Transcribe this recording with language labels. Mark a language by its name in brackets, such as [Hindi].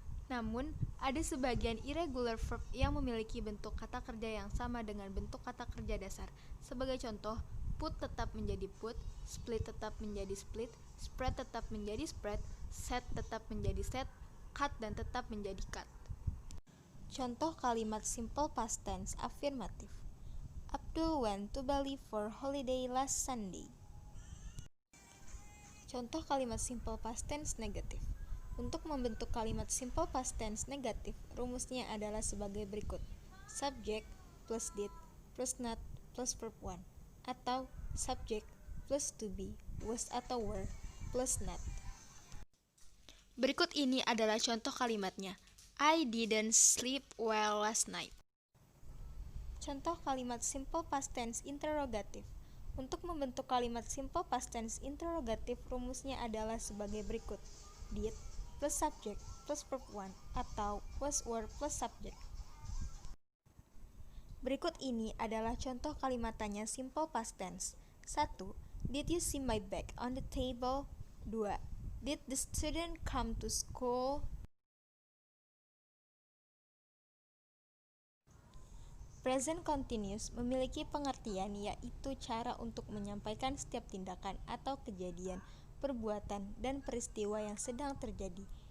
[Indonesian] Namun, ada sebagian irregular verb yang memiliki bentuk kata kerja yang sama dengan bentuk kata kerja dasar. Sebagai contoh, put tetap menjadi put, split tetap menjadi split, spread tetap menjadi spread, set tetap menjadi set, cut dan tetap menjadi cut. Contoh kalimat simple past tense afirmatif. [English] Abdul went to Bali for holiday last Sunday. [Indonesian] Contoh kalimat simple past tense negatif. Untuk membentuk kalimat simple past tense negatif, rumusnya adalah sebagai berikut. Subject plus did plus not plus verb 1 atau subject plus to be, was atau were plus not. Berikut ini adalah contoh kalimatnya. [English] I didn't sleep well last night. [Indonesian] Contoh kalimat simple past tense interrogative. Untuk membentuk kalimat simple past tense interrogative, rumusnya adalah sebagai berikut. Did plus subject plus verb 1 atau was were plus subject. Berikut ini adalah contoh kalimat tanya simple past tense. 1. [English] Did you see my bag on the table? 2. Did the student come to school? [Indonesian] Present continuous memiliki pengertian yaitu cara untuk menyampaikan setiap tindakan atau kejadian, perbuatan, dan peristiwa yang sedang terjadi.